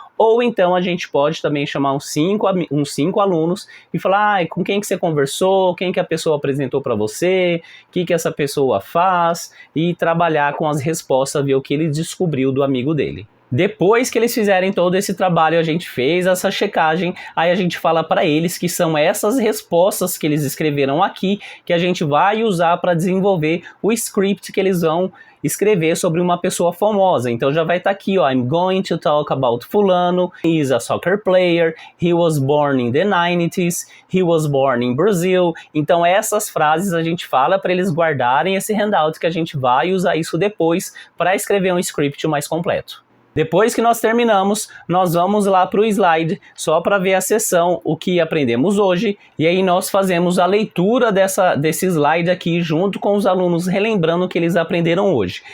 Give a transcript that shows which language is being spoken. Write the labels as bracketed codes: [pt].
[pt] Ou então a gente pode também chamar uns 5 alunos e falar, com quem que você conversou, quem que a pessoa apresentou para você, o que essa pessoa faz, e trabalhar com as respostas, ver o que ele descobriu do amigo dele. Depois que eles fizerem todo esse trabalho, a gente fez essa checagem, aí a gente fala para eles que são essas respostas que eles escreveram aqui, que a gente vai usar para desenvolver o script que eles vão escrever sobre uma pessoa famosa. Então já vai estar aqui, ó, [en] I'm going to talk about fulano, he is a soccer player, he was born in the 90s, he was born in Brazil. [pt] Então essas frases a gente fala para eles guardarem esse handout, que a gente vai usar isso depois para escrever um script mais completo. Depois que nós terminamos, nós vamos lá para o slide, só para ver a sessão, o que aprendemos hoje, e aí nós fazemos a leitura desse slide aqui, junto com os alunos, relembrando o que eles aprenderam hoje.